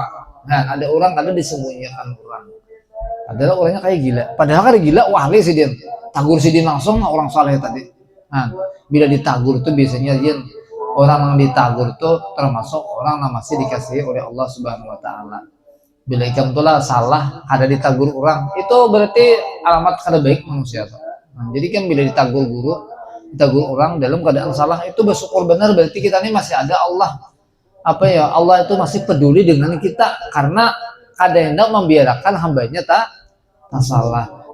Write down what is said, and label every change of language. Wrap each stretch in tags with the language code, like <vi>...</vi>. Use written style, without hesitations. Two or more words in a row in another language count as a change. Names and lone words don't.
<bjn>Nah, ada orang kada disembunyikan orang. Adalah orangnya kayak gila. Padahal kan gila wahli sih dia. Tagur si dia langsung orang saleh tadi.</bjn> <id>Nah, bila ditagur itu biasanya dia orang yang ditagur itu termasuk orang yang masih dikasihi oleh Allah</id> <ar>سبحانه وتعالى.</ar> <bjn>Bila ikam tulah salah ada ditagur orang, itu berarti alamat kada baik manusia. Nah, jadi kan bila ditagur orang dalam keadaan salah itu bersyukur benar, berarti kita ini masih ada Allah.</bjn> <id>Apa ya, Allah itu masih peduli dengan kita karena kada hendak membiarkan hambanya tak salah.</id>